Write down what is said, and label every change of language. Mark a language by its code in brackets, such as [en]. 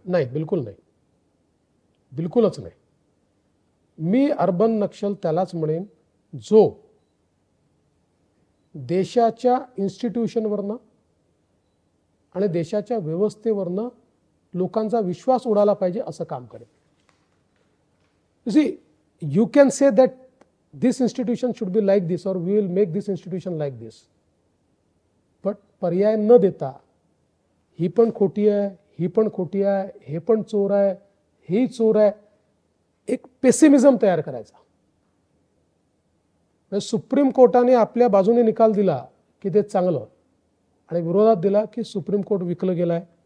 [mr] नाही, बिलकुल नाही, बिलकुलच नाही। मी अर्बन नक्षल त्यालाच म्हणेन जो देशाच्या इन्स्टिट्यूशनवरनं आणि देशाच्या व्यवस्थेवरनं लोकांचा विश्वास उडाला पाहिजे असं काम करेल। [en] You see, you can say that this institution should be like this or we will make this institution like this. But [mr] पर्याय न देता ही पण खोटी आहे, ही पण खोटी आहे, हे पण चोर आहे, हेही चोर आहे, एक पेसिमिझम तयार करायचा। सुप्रीम कोर्टाने आपल्या बाजूने निकाल दिला की ते चांगलं आणि विरोधात दिला की सुप्रीम कोर्ट विकलं गेलाय।